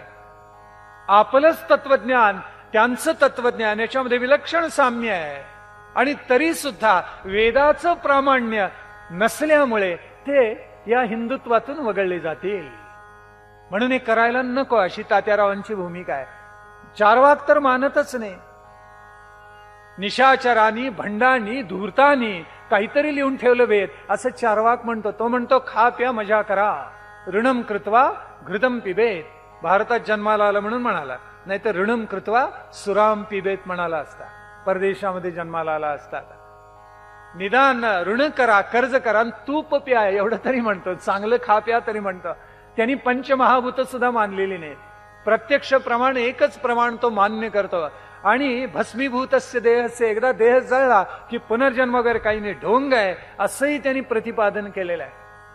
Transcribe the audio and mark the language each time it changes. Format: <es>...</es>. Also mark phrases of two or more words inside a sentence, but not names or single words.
<mr>आपलंच तत्वज्ञान, त्यांचं तत्वज्ञान याच्यामध्ये विलक्षण साम्य आहे आणि तरी सुद्धा वेदाचं प्रामाण्य नसल्यामुळे ते या हिंदुत्वातून वगळले जातील. म्हणून हे करायला नको अशी तात्यारावांची भूमिका आहे. चार्वाक तर मानतच नाही. निशाचरांनी, भंडांनी, धूर्तांनी काहीतरी लिहून ठेवलं वेद असं चार्वाक म्हणतो. तो म्हणतो खा प्या मजा करा,</mr> <sa>ऋणम कृत्वा घृतम पिबेत.</sa> <mr>भारतात जन्माला आला म्हणून म्हणाला, नाही तर</mr> <sa>ऋणम कृत्वा सुराम पिबेत</sa> <mr>म्हणाला असता. परदेशामध्ये जन्माला आला असता. निदान ऋण करा, कर्ज करा, तूप प्या एवढं तरी म्हणतो, चांगलं खा प्या तरी म्हणतो. त्यांनी पंचमहाभूत सुद्धा मानलेली नाही. प्रत्यक्ष प्रमाण, एकच प्रमाण तो मान्य करतो. आणि</mr> <sa>भस्मीभूतस्य देहस्य,</sa> <mr>एकदा देह जळला की पुनर्जन्म वगैरे काही नाही, ढोंग आहे असंही त्यांनी प्रतिपादन केलेलं आहे.</mr>